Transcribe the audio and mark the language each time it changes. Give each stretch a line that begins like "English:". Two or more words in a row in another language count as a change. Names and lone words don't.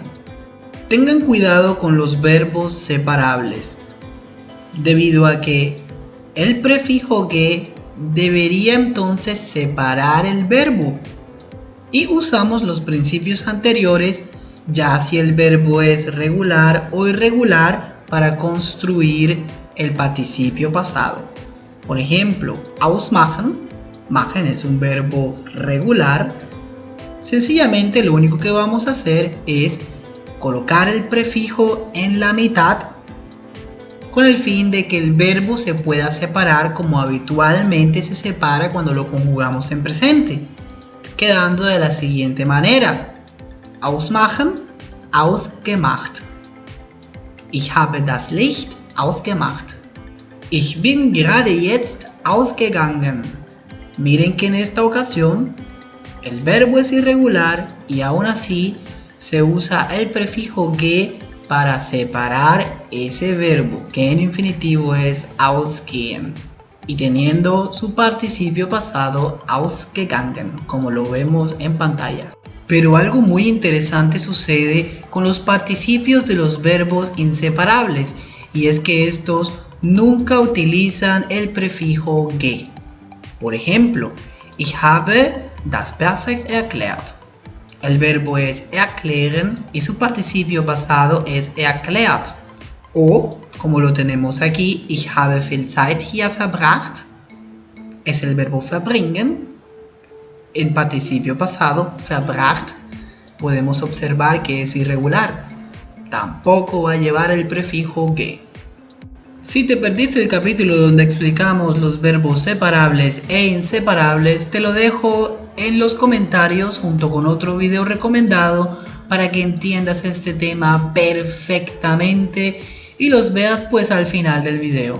Spanish: Tengan cuidado con los verbos separables, debido a que el prefijo ge debería entonces separar el verbo y usamos los principios anteriores ya si el verbo es regular o irregular para construir el participio pasado. Por ejemplo,
German: ausmachen, machen
Spanish: es un verbo regular. Sencillamente lo único que vamos a hacer es colocar el prefijo en la mitad con el fin de que el verbo se pueda separar como habitualmente se separa cuando lo conjugamos en presente, quedando de la siguiente manera:
German: ausmachen, ausgemacht. Ich habe das Licht ausgemacht. Ich bin gerade jetzt ausgegangen.
Spanish: Miren que en esta ocasión el verbo es irregular y aún así se usa el prefijo ge para separar ese verbo, que en infinitivo es ausgehen, y teniendo su participio pasado ausgegangen, como lo vemos en pantalla. Pero algo muy interesante sucede con los participios de los verbos inseparables, y es que estos nunca utilizan el prefijo ge. Por ejemplo,
German: ich habe Das Perfekt erklärt.
Spanish: El verbo es erklären y su participio pasado es erklärt. O, como lo tenemos aquí,
German: ich habe viel Zeit hier verbracht,
Spanish: es el verbo verbringen. En participio pasado, verbracht, podemos observar que es irregular. Tampoco va a llevar el prefijo ge. Si te perdiste el capítulo donde explicamos los verbos separables e inseparables, te lo dejo en los comentarios junto con otro video recomendado para que entiendas este tema perfectamente y los veas pues al final del video.